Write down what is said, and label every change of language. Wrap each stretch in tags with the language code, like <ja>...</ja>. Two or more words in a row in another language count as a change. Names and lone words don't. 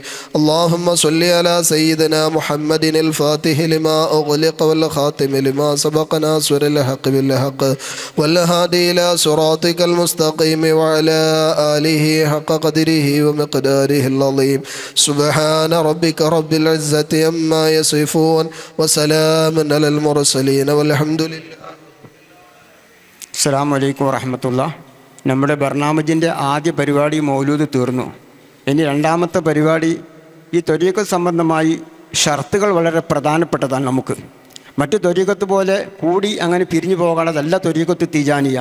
<ar>اللهم صل على سيدنا محمد الفاتح لما أغلق والخاتم لما سبق ناصر الحق بالحق والهادي إلى صراطك المستقيم وعلى آله حق قدره ومقداره العظيم. سبحان ربك رب العزة عما يصفون وسلام على المرسلين والحمد لله. السلام عليكم ورحمة الله.</ar> <ml>നമ്മുടെ ബർനാമജിൻ്റെ ആദ്യ പരിപാടി മൗലൂദ് തീർന്നു. ഇനി രണ്ടാമത്തെ പരിപാടി ഈ ത്വരീഖത്ത് സംബന്ധമായി ഷർത്തുകൾ വളരെ പ്രധാനപ്പെട്ടതാണ്. നമുക്ക് മറ്റു ത്വരീഖത്ത് പോലെ കൂടി അങ്ങനെ പിരിഞ്ഞു പോകാനുള്ളതല്ല ത്വരീഖത്ത് തിജാനിയ.</ml>